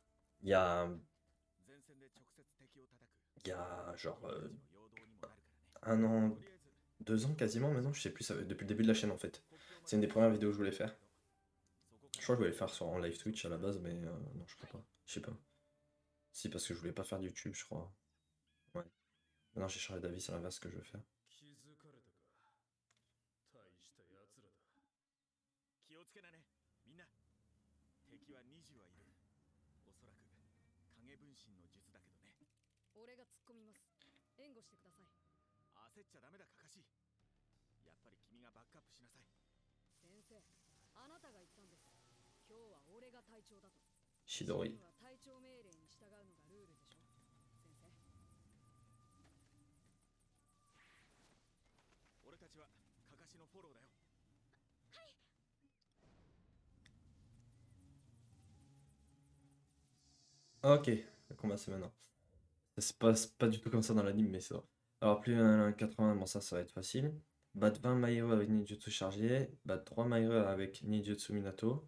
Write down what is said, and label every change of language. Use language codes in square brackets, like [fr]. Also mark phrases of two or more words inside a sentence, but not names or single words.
[fr] il y a, il y a genre 1 an, 2 ans quasiment maintenant, je sais plus, depuis le début de la chaîne en fait. C'est une des premières vidéos que je voulais faire. Je crois que je voulais le faire en live Twitch à la base, mais non, je crois pas. Je sais pas. Si, parce que je voulais pas faire de YouTube, je crois. Ouais. Maintenant, j'ai changé d'avis, c'est l'inverse ce que je veux faire. [ja] 気づかれたか。大した奴らだ。気をつけなね、みんな。敵は20はいる。おそらく影分身の術だけどね。俺が突っ込みます。援護してください。焦っちゃダメだ、カカシ。やっぱり君がバックアップしなさい。先生、あなたが言ったんです。今日は俺が隊長だと。 Chidori. チームは隊長命令に従うのがルールでしょ。先生。俺たちはカカシのフォローだよ。 [fr] Ok, le combat c'est maintenant. C'est pas du tout comme ça dans l'anime, mais c'est vrai. Alors, plus un 80, bon ça va être facile. Battre 20 My Hero avec ninjutsu chargé. Battre 3 My Hero avec ninjutsu Minato.